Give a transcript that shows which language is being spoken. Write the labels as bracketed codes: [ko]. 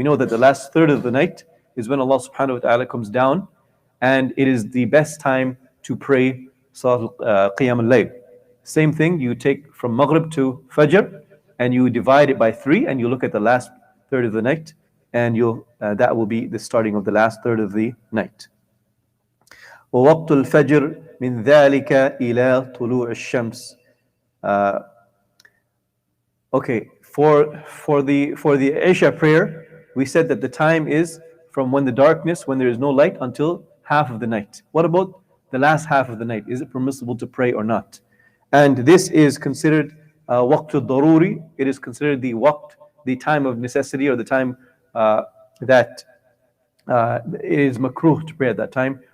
[en] We know that the last third of the night is when Allah subhanahu wa ta'ala comes down, and it is the best time to pray Salah Qiyam al-Layl. Same thing, you take from Maghrib to Fajr and you divide it by 3 and you look at the last third of the night, and that will be the starting of the last third of the night. [ar] ووقت الفجر من ذلك إلى طلوع الشمس. [en] Okay, for the Isha prayer, we said that the time is from when there is no light, until half of the night. What about the last half of the night? Is it permissible to pray or not? And this is considered waqt al-daruri. It is considered the waqt, the time of necessity, or the time that it is makruh to pray at that time.